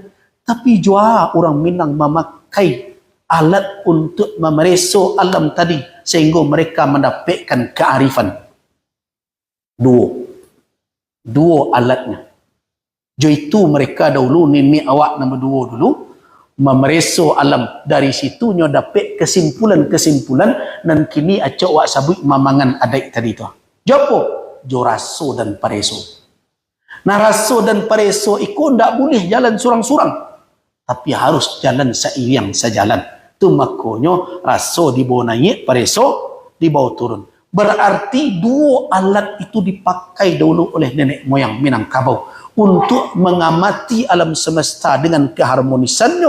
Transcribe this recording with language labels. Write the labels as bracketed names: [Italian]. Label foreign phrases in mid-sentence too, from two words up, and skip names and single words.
[Indonesian] Tapi jua orang Minang memakai alat untuk memereso alam tadi sehingga mereka mendapatkan kearifan. Dua alatnya. [Minangkabau] Jo itu mereka dahulu nenek awak nombor 2 dulu memereso alam, dari situnya dapat kesimpulan-kesimpulan dan kini acok wak sabut mamangan adik tadi tu. Jopo jo raso dan pareso. [Indonesian] Nah, raso dan pareso itu tidak boleh jalan surang-surang, tapi harus jalan seiring sejalan. Itu makanya raso dibawa naik, pareso dibawa turun. Berarti dua alat itu dipakai dahulu oleh nenek moyang Minangkabau untuk mengamati alam semesta dengan keharmonisannya.